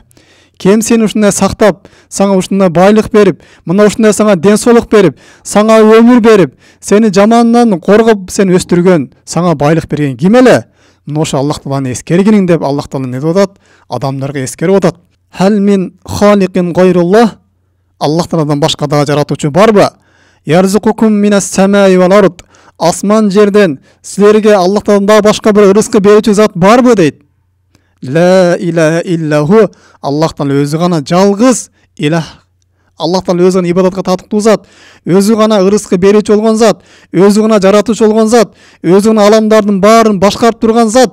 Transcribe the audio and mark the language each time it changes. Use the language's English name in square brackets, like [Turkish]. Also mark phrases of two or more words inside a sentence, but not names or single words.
[Kyrgyz] Кем сени ушундай сактап, сага ушундай байлык берип, мына ушундай сага ден соолук берип, сага өмүр берип, сени жамандан коргоп сени өстүргөн, сага байлык берген ким эле? Мына ошо Аллах Тааланы эскергениң деп Аллах Таала не деп атат? Адамдарга эскерип атат. [Arabic] هل من خالق غير الله? [Kyrgyz] Аллах Тааладан башка дагы жаратуучу барбы? [Arabic] يرزقكم من السماء والأرض. [Kazakh] Асман жерден сілерге Аллахтан да башқа бір рызқы беруші зат барбы дейді. [Arabic] لا إله إلا هو, [Kazakh] Аллахтан өзі ғана жалғыз илах. Аллахтан өзі ғана ибадатқа татықты зат, өзі ғана рызқы беруші болған зат, өзі ғана жаратушы болған зат, өзі ғана аламдардың барын башқарып тұрған зат.